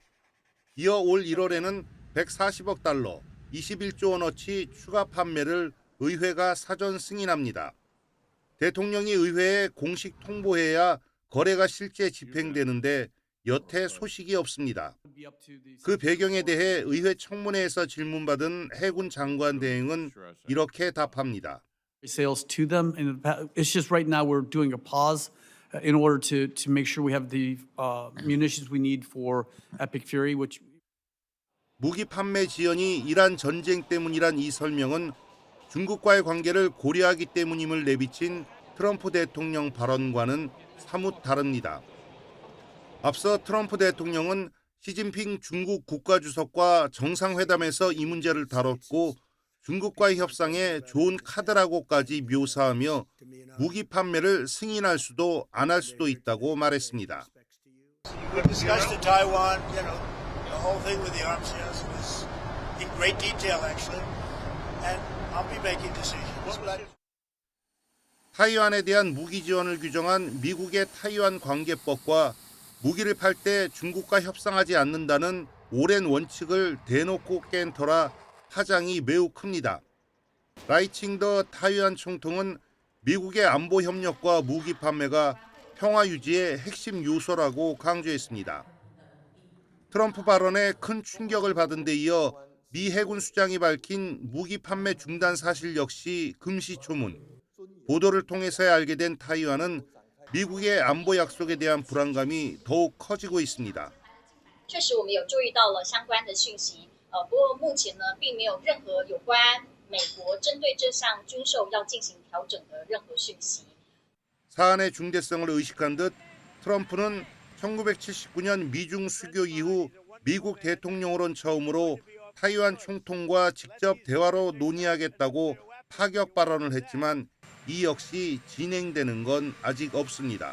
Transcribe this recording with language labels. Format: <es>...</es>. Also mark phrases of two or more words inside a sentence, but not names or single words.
<ko>이어 올 1월에는 140억 달러, 21조 원어치 추가 판매를 의회가 사전 승인합니다. 대통령이 의회에 공식 통보해야 거래가 실제 집행되는데 여태 소식이 없습니다. 그 배경에 대해 의회 청문회에서 질문받은 해군 장관 대행은 이렇게 답합니다.</ko> <en>Sales to them, and it's just right now we're doing a pause in order to make sure we have the munitions we need for Epic Fury, which</en> <ko>무기 판매 지연이 이란 전쟁 때문이란 이 설명은 중국과의 관계를 고려하기 때문임을 내비친 트럼프 대통령 발언과는 사뭇 다릅니다. 앞서 트럼프 대통령은 시진핑 중국 국가주석과 정상회담에서 이 문제를 다뤘고 중국과의 협상에 좋은 카드라고까지 묘사하며 무기 판매를 승인할 수도 안 할 수도 있다고 말했습니다.</ko> <en>We discussed the Taiwan, the whole thing with the arms sales was in great detail, actually, and I'll be making decisions.</en> <ko>타이완에 대한 무기 지원을 규정한 미국의 타이완 관계법과 무기를 팔 때 중국과 협상하지 않는다는 오랜 원칙을 대놓고 깬 터라 파장이 매우 큽니다. 라이칭더 타이완 총통은 미국의 안보 협력과 무기 판매가 평화 유지의 핵심 요소라고 강조했습니다. 트럼프 발언에 큰 충격을 받은 데 이어 미 해군 수장이 밝힌 무기 판매 중단 사실 역시 금시초문. 보도를 통해서야 알게 된 타이완은 미국의 안보 약속에 대한 불안감이 더욱 커지고 있습니다.</ko> <zh>确实我们有注意到了相关的讯息，不过目前呢并没有任何有关美国针对这项军售要进行调整的任何讯息。</zh> <ko>사안의 중대성을 의식한 듯 트럼프는 1979년 미중 수교 이후 미국 대통령으로는 처음으로 타이완 총통과 직접 대화로 논의하겠다고 파격 발언을 했지만 이 역시 진행되는 건 아직 없습니다.</ko>